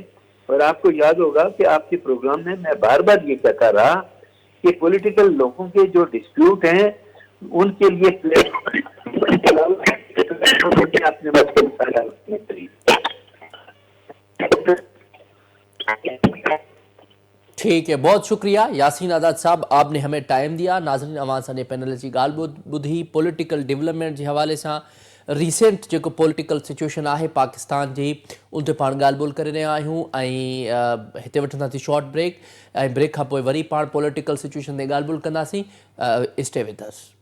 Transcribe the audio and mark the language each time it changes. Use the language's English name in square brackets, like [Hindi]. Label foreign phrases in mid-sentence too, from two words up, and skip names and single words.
[Urdu] اور آپ کو یاد ہوگا کہ آپ کے پروگرام میں میں بار بار یہ کہتا رہا کہ پولیٹیکل لوگوں کے جو ڈسپیوٹ ہیں ان کے لیے اپنے ٹھیک ہے، بہت شکریہ یاسین آزاد صاحب، آپ نے ہمیں ٹائم دیا. नाज़रीन, [Sindhi] अवां सां पैनल जी ॻाल्हि ॿुधी [English] political development [Urdu] کے حوالے سے، ریسنٹ جو [English] political situation [Urdu] ہے پاکستان کی, [Sindhi] उन ते पाण ॻाल्हि ॿोल करे रहिया आहियूं। ऐं हिते वठंदासीं [English] short break, [Sindhi] ऐं ब्रेक खां पोइ वरी पाण [English] political situation [Sindhi] ते ॻाल्हि ॿोल कंदासीं। [English] Stay with us.